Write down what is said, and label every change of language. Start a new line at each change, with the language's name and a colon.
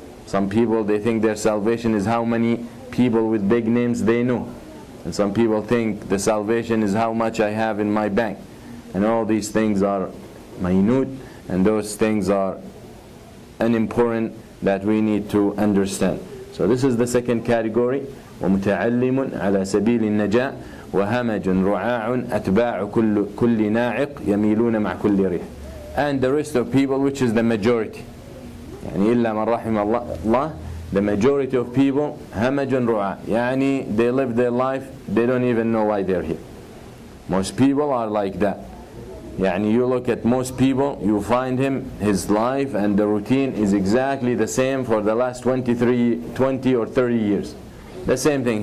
English: Some people, they think their salvation is how many people with big names they know. And some people think the salvation is how much I have in my bank. And all these things are minute, and those things are unimportant that we need to understand. So this is the second category.
Arabic: ومتعلم على سبيل النجاة وهمج رعاع أتباع كل ناعق يميلون مع كل ريح.
English: And the rest of people, which is the majority.
Arabic: يعني إلا من رحم الله,
English: the majority of people
Arabic: همج رعاع,
English: يعني they live their life, they don't even know why they're here. Most people are like that. يعني you look at most people, you find his life and the routine is exactly the same for the last 20 or 30 years. The same thing.